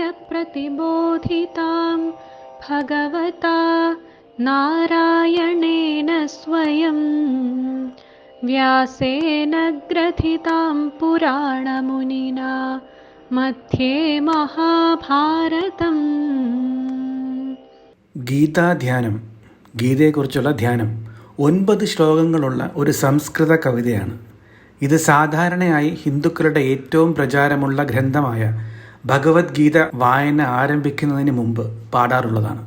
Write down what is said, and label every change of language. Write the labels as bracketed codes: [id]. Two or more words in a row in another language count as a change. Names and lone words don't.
[sa] प्रतिबोधितां भगवता नारायणेन स्वयं व्यासेन ग्रथितां पुराणमुनिना मध्ये महाभारतम्. [ml] ഗീതാധ്യാനം, ഗീതയെക്കുറിച്ചുള്ള ധ്യാനം 9 ശ്ലോകങ്ങളുള്ള ഒരു സംസ്കൃത കവിതയാണ്. ഇത് സാധാരണയായി ഹിന്ദുക്കളുടെ ഏറ്റവും പ്രചാരമുള്ള ഗ്രന്ഥമായ ഭഗവത്ഗീത വായന ആരംഭിക്കുന്നതിന് മുമ്പ് പാടാറുള്ളതാണ്.